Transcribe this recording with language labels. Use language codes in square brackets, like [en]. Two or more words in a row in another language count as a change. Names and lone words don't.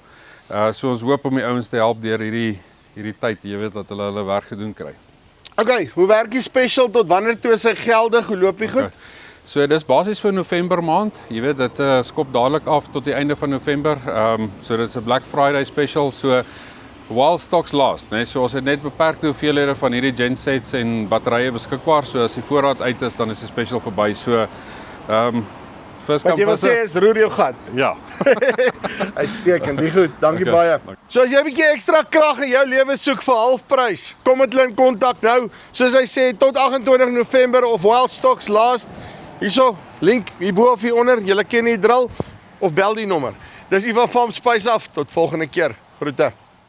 [af] So ons hoop om die ouens te help deur hierdie tyd, jy weet dat hulle werk gedoen kry. Okay, hoe werk die special tot wanneer toe is hy geldig? Hoe loop die goed? Okay. So dis basies vir November maand. Jy weet dit skop dadelik af tot die einde van November. So dit's 'n Black Friday special. [en] So while stocks last, [af] né? So ons het net beperkte hoeveelhede van hierdie gensets en batterye beskikbaar. So as die voorraad uit is, dan is die special verby. [en] So first [af] Wat [en] come [af] jy wil [en] first [af] sê [en] serve. [af] is roer jou gat. Ja. Uitstekend, die goed. Dankie Okay, baie. dankie. So as jy 'n bietjie ekstra krag in jou lewe soek vir halfprys, kom met hulle in kontak nou. Soos hy sê tot 28 November of [en] while stocks last. [af] Hierso, link hierbo of hieronder. Julle ken die drill of bel die nommer. Dis Ivan van Spice af. Tot volgende keer. Groete.